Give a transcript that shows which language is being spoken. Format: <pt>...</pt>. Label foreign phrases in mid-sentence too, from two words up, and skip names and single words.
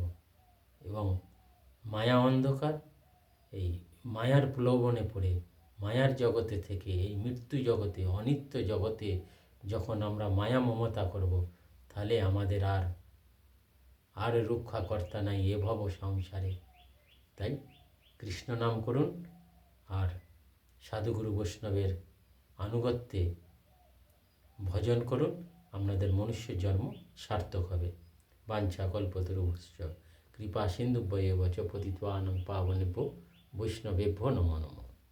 <bn>এবং মায়া অন্ধকার, এই মায়ার প্রলোভনে পড়ে মায়ার জগতে থেকে এই মৃত্যু জগতে, অনিত্য জগতে যখন আমরা মায়া মমতা করব, তাহলে আমাদের আর রক্ষাকর্তা নাই এ ভব সংসারে। তাই কৃষ্ণ নাম করুন আর সাধুগুরু বৈষ্ণবের আনুগত্যে ভজন করুন, আপনাদের মনুষ্য জন্ম সার্থক হবে।</bn> <sa>বাঞ্ছা কল্পতরুভ্যশ্চ কৃপা সিন্ধুভ্যেব চ পতিতানাং পাবনেভ্যো বৈষ্ণবেভ্যো নমো নমঃ।</sa>